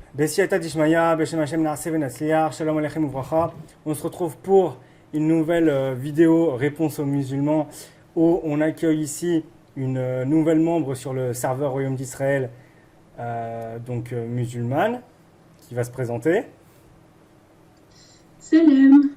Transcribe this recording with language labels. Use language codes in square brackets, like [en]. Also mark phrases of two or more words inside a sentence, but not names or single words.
[he] בסייעתא דשמיא, בשם השם נעשה ונצליח, שלום עליכם וברכה. [fr] On se retrouve pour une nouvelle vidéo réponse aux musulmans où on accueille ici une nouvelle membre sur le serveur Royaume d'Israël, musulmane, qui va se présenter. Salam.